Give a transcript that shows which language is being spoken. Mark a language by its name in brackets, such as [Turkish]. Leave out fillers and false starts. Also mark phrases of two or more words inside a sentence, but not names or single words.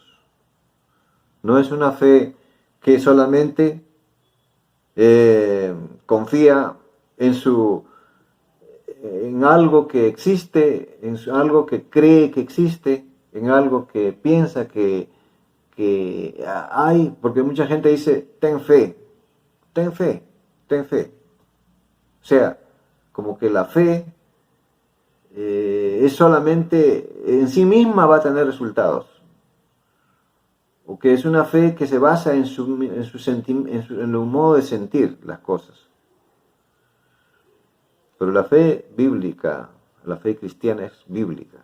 [Spanish] No es una fe que solamente confía en algo que existe, en algo que cree que existe, en algo que piensa que hay, porque mucha gente dice, ten fe, ten fe, ten fe. O sea, como que la fe es solamente, en sí misma va a tener resultados. O que es una fe que se basa en el modo de sentir las cosas. Pero la fe bíblica, la fe cristiana es bíblica.